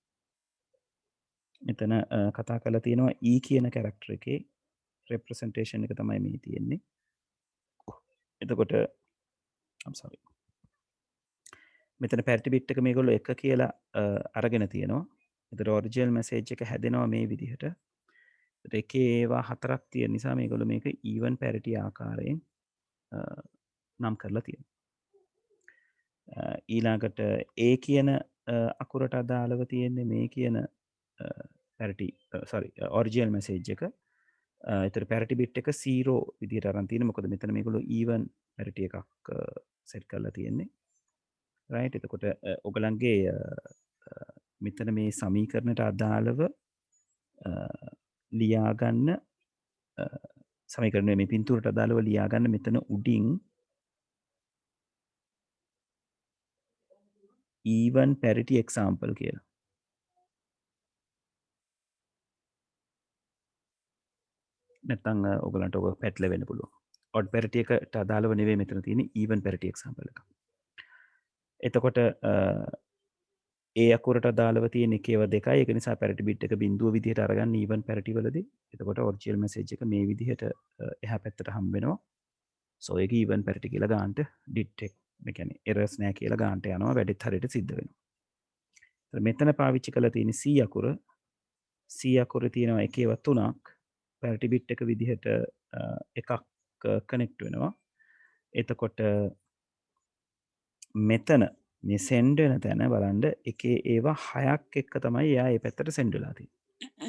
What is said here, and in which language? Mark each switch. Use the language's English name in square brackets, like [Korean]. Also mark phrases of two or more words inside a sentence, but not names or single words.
[Sinhala] මෙතන කතා කරලා තියෙනවා E කියන කැරක්ටර් එකේ representation එක තමයි මේ තියෙන්නේ එතකොට [English] I'm sorry [Sinhala] මෙතන [English] parity bit [Sinhala] එක මේගොල්ලෝ එක කියලා අරගෙන තියෙනවා එතකොට [English] original message [Sinhala] එක හැදෙනවා මේ විදිහට එකේ ඒවා හතරක් තියෙන නිසා මේගොල්ලෝ මේක [English] even parity [Sinhala] ආකාරයෙන් නම් කරලා තියෙනවා ඊළඟට A කියන අකුරට අදාළව තියෙන්නේ මේ කියන [English] parity sorry original message [Sinhala] එක එතකොට [English] parity bit [Sinhala] එක 0 විදිහට අරන් තියෙනවා මොකද මෙතන මේගොල්ලෝ [English] even parity [Sinhala] එකක් set කරලා තියෙන්නේ right එතකොට ඔයගලන්ගේ මෙතන මේ සමීකරණයට අදාළව ලියාගන්න සමීකරණය මේ පින්තූරට අදාළව ලියාගන්න මෙතන උඩින් [English] even parity example [Sinhala] කියලා නැත්නම් ඔයගලන්ට ඔක පැටලෙන්න පුළුවන් [English] odd parity [Sinhala] එකට අදාළව නෙවෙයි මෙතන තියෙන්නේ [English] even parity example [Sinhala] එක එතකොට ඒ අකුරට අදාළව තියෙන එකේව දෙකයි ඒක නිසා [English] parity bit [Sinhala] එක බිඳුව විදිහට අරගන්න [English] even parity [Sinhala] වලදී එතකොට [English] original message [Sinhala] එක මේ විදිහට එහා පැත්තට හම්බ වෙනවා සෝ ඒක [English] even parity [Sinhala] කියලා ගන්නට ඩිටෙක්ට් මේ කියන්නේ එරර්ස් නැහැ කියලා ගන්නට යනවා වැඩිත් හරියට සිද්ධ වෙනවා මෙතන පාවිච්චි කරලා තියෙන C අකුර C අකුරේ තියෙනවා එකේව තුනක් [English] parity bit [Sinhala] එක විදිහට එකක් කනෙක්ට් වෙනවා එතකොට මෙතන මේ සෙන්ඩ් වෙන තැන බලන්න එකේ ඒවා 6ක් එක්ක තමයි එයා ඒ පැත්තට සෙන්ඩ් වෙලා තියෙන්නේ.